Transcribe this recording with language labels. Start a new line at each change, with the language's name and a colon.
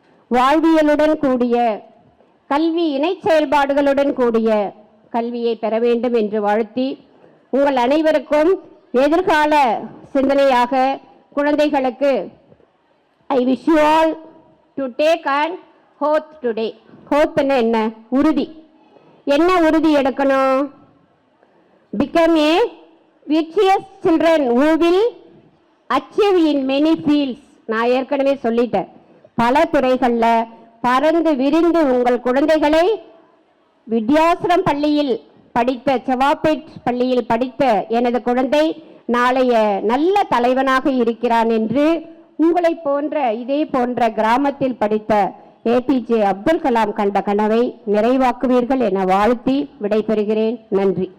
Tamil: வாழ்வியலுடன் கூடிய கல்வி இணை செயல்பாடுகளுடன் கூடிய கல்வியை பெற வேண்டும் என்று வாழ்த்தி உங்கள் அனைவருக்கும் எதிர்கால சிந்தனையாக குழந்தைகளுக்கு
English: I wish you all to take and oath today.
Tamil: ஹோத்னா என்ன? உறுதி. என்ன உறுதி எடுக்கணும்?
English: become a virtuous children who will achieve in many fields.
Tamil: நான் ஏற்கனவே சொல்லிட்டேன். பல துறைகளில் பறந்து விரிந்து உங்கள் குழந்தைகளை வித்யாசிரம் பள்ளியில் படித்த, செவாப்பேட் பள்ளியில் படித்த எனது குழந்தை நாளைய நல்ல தலைவனாக இருக்கிறான் என்று உங்களை போன்ற இதே போன்ற கிராமத்தில் படித்த ஏபிஜே அப்துல் கலாம் கண்ட கனவை நிறைவாக்குவீர்கள் என வாழ்த்தி விடைபெறுகிறேன். நன்றி.